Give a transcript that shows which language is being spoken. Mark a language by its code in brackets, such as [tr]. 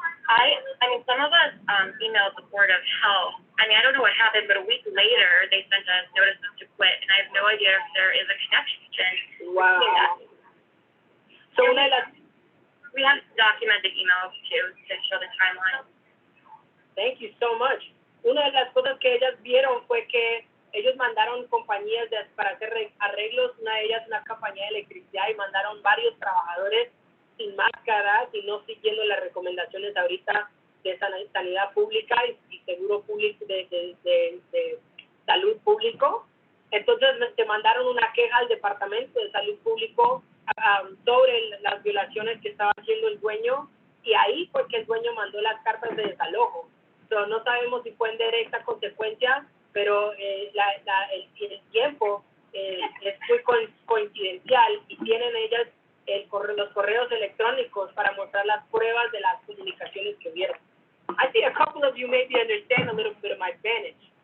[en] I mean, some of us emailed the Board of Health. I mean, I don't know what happened, but a week later they sent us notices to quit, and I have no idea if there is a connection. Wow. So we have documented emails too to show the timeline. Thank you so much. [es] Una de las cosas que ellas vieron fue que ellos mandaron compañías para hacer arreglos, una de ellas una compañía de electricidad, y mandaron varios trabajadores sin máscaras y no siguiendo las recomendaciones ahorita de sanidad pública y seguro público de salud público. Entonces te mandaron una queja al Departamento de Salud Público sobre las violaciones que estaba haciendo el dueño, y ahí fue que el dueño mandó las cartas de desalojo. So, no sabemos si fue en directa consecuencia, pero el tiempo es muy coincidencial y tienen ellas los correos electrónicos para mostrar las pruebas de las comunicaciones que vieron. [en] I think a couple of you maybe understand a little bit of my Spanish.